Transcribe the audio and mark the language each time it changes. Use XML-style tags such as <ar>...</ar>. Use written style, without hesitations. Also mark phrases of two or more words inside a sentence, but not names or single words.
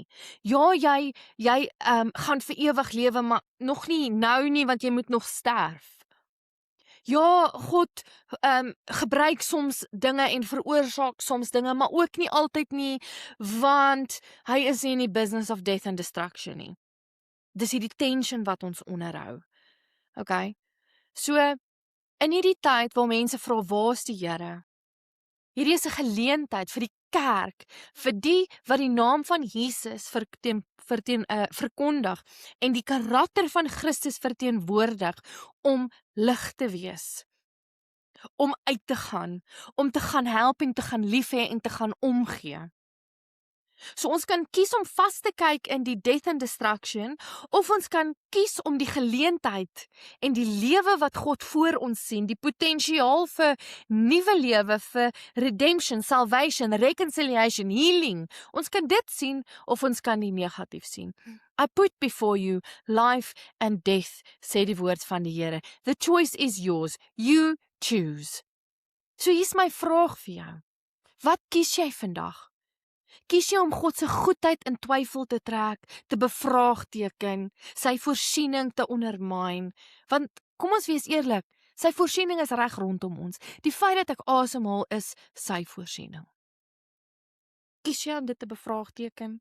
<af>Ja, jy gaan vir ewig lewe, maar nog nie nou nie, want jy moet nog sterf. Ja, God gebruik soms dinge en veroorsaak soms dinge, maar ook nie altyd nie, want hy is nie in die</af> <en>business of death and destruction</en> <af>nie. Dis hierdie tension wat ons onderhou. Okay? So, in hierdie tyd waar mense vra, waar is die Here? Hierdie is 'n geleentheid vir die kerk, vir die wat die naam van Jesus verkondig en die karakter van Christus verteenwoordig, om lig te wees, om uit te gaan, om te gaan help en te gaan lief hê en te gaan omgee. So ons kan kies om vas te kyk in die</af> <en>death and destruction,</en> <af>of ons kan kies om die geleentheid en die lewe wat God voor ons sien, die potensiaal vir nuwe lewe, vir</af> <en>redemption, salvation, reconciliation, healing.</en> <af>Ons kan dit sien of ons kan die negatief sien.</af> <en>I put before you life and death,</en> <af>sê die woord van die Here.</af> <en>The choice is yours. You choose.</en> <af>So hier's my vraag vir jou. Wat kies jy vandag? Kies jy om God se goedheid in twyfel te trek, te bevraagteken, sy voorsiening te ondermyn? Want kom ons wees eerlik, sy voorsiening is reg rondom ons. Die feit dat ek asemhaal is sy voorsiening. Kies jy om dit te bevraagteken?</af>